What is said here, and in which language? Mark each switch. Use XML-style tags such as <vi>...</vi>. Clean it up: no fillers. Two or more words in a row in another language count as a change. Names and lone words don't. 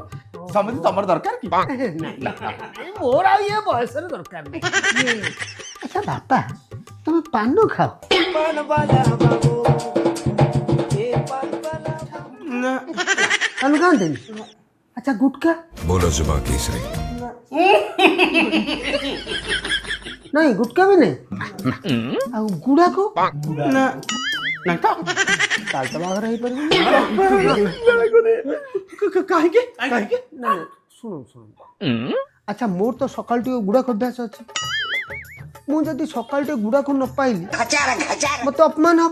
<or>ସମତି ତମର ଦରକାର କି ମୋର ଆଉ ଇଏ ବୟସରେ ଦରକାର ନାହିଁ। ଆଚ୍ଛା ବାପା ତମେ ପାନ ଖାଅ? ପାନ ଖାଆନ୍ତିନି? ଆଚ୍ଛା ଗୁଟକା?</or> <hi>बोलो जुबान केसरी</hi> <or>ନାଇଁ ଗୁଟକା ବି ନାଇଁ ଆଉ ଗୁଡାକ ନାଇଁ ତ ତାହେଲେ ତ ବାହାଘର ହେଇପାରିବ। କାହିଁକି ଶୁଣ ଆଚ୍ଛା ମୋର ତ ସକାଳୁ ଟିକେ ଗୁଡାକ ଅଭ୍ୟାସ ଅଛି ମୁଁ ଯଦି ସକାଳୁ ଟିକେ ଗୁଡାକୁ ନ ପାଇଲି ମତେ ଅପମାନ ହବ।</or>